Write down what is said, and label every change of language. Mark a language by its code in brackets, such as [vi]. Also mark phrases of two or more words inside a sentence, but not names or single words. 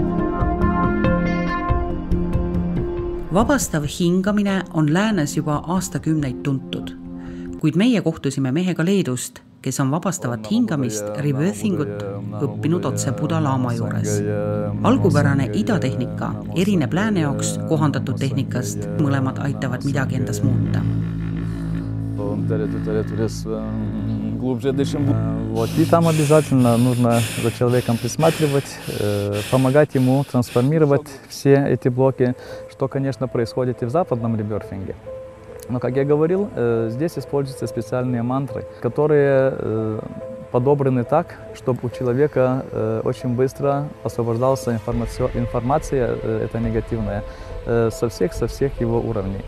[et] Vabastav hingamine on läänes juba aastakümneid tuntud, kuid meie kohtusime mehega Leedust, kes on vabastavat hingamist rebirthingut õppinud otse Buda Lama juures. Algupärane idatehnika erineb lääne jaoks kohandatud tehnikast, mõlemad aitavad midagi endas muuta. [ru] Глубже дышим. Вот, и там обязательно нужно за человеком присматривать, помогать ему трансформировать все эти блоки, что, конечно, происходит и в западном реберфинге. Но, как я говорил, здесь используются специальные мантры, которые подобраны так, чтобы у человека очень быстро освобождалась информация, это негативная, со всех его уровней.